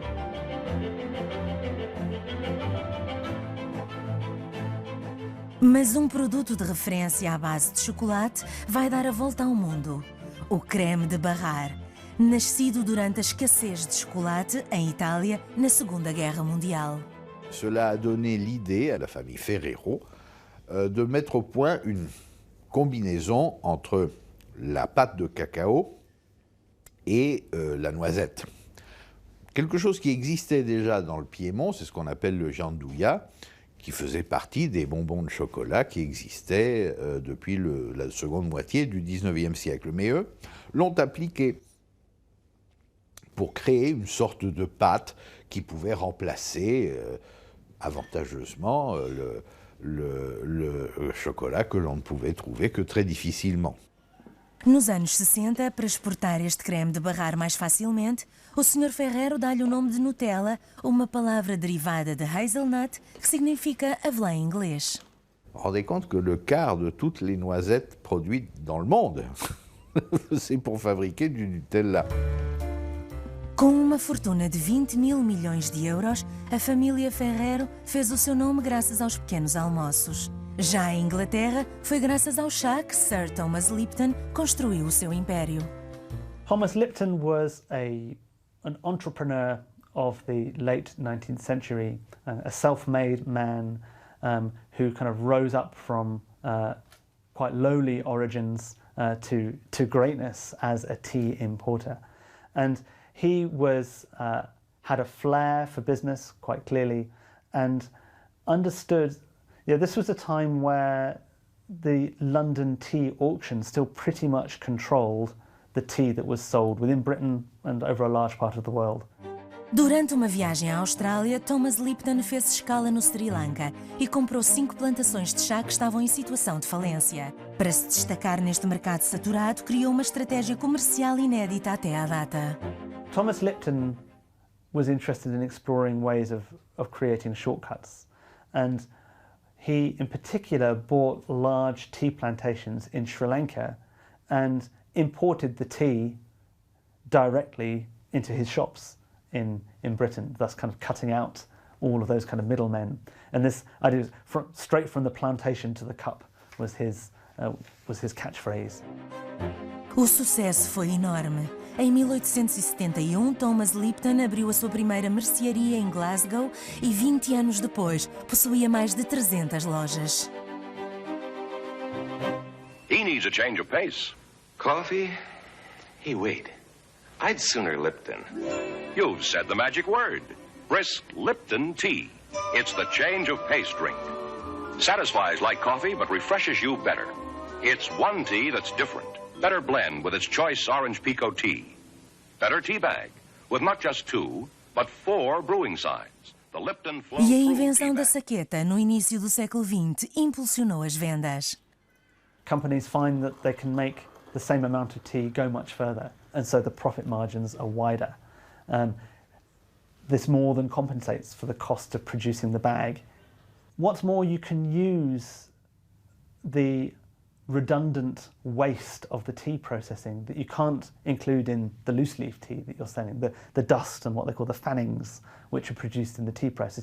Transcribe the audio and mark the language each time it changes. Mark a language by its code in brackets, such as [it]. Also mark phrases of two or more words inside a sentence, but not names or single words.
[pt] Mas um produto de referência à base de chocolate vai dar a volta ao mundo: o creme de Barrar, nascido durante a escassez de chocolate em Itália na Segunda Guerra Mundial. [fr] Cela a donné l'idée à la famille Ferrero de mettre au point une combinaison entre la pâte de cacao et la noisette. Quelque chose qui existait déjà dans le Piémont, c'est ce qu'on appelle le gianduja, qui faisait partie des bonbons de chocolat qui existaient depuis la seconde moitié du XIXe siècle. Mais eux l'ont appliqué pour créer une sorte de pâte qui pouvait remplacer avantageusement le chocolat que l'on ne pouvait trouver que très difficilement. [pt] Nos anos 60, para exportar este creme de Barrar mais facilmente, o Sr. Ferrero dá-lhe o nome de Nutella, uma palavra derivada de hazelnut que significa avelã em inglês. [fr] Vous vous rendez compte que le quart de toutes les noisettes produites dans le monde, c'est pour fabriquer du Nutella. [pt] Com uma fortuna de 20 mil milhões de euros, a família Ferrero fez o seu nome graças aos pequenos almoços. Já em Inglaterra, foi graças ao chá que Sir Thomas Lipton construiu o seu império. [en] Thomas Lipton was an entrepreneur of the late 19th century, a self-made man who kind of rose up from quite lowly origins to greatness as a tea importer. And he had a flair for business, quite clearly, and understood. This was a time where the London tea auction still pretty much controlled the tea that was sold within Britain and over a large part of the world. [pt] Durante uma viagem à Austrália, Thomas Lipton fez escala no Sri Lanka e comprou 5 plantações de chá que estavam em situação de falência. Para se destacar neste mercado saturado, criou uma estratégia comercial inédita até à data. [en] Thomas Lipton was interested in exploring ways of creating shortcuts, and he in particular bought large tea plantations in Sri Lanka and imported the tea directly into his shops in Britain, thus kind of cutting out all of those kind of middlemen. And this idea, straight from the plantation to the cup, was his catchphrase. [pt] O sucesso foi enorme. Em 1871, Thomas Lipton abriu a sua primeira mercearia em Glasgow e 20 anos depois possuía mais de 300 lojas. [en] He needs a change of pace. Coffee? Hey, wait. I'd sooner Lipton. You've said the magic word. Brisk Lipton tea. It's the change of pace drink. Satisfies like coffee, but refreshes you better. It's one tea that's different. Better blend with its choice orange Pico tea. Better tea bag, with not just 2, but 4 brewing sides. The Lipton Flow [pt] E a invenção da saqueta no início do século XX impulsionou as vendas. [en] Companies find that they can make the same amount of tea go much further, and so the profit margins are wider. This more than compensates for the cost of producing the bag. What's more, you can use the redundant waste of the tea processing that you can't include in the loose leaf tea that you're selling, the dust and what they call the fannings which are produced in the tea process.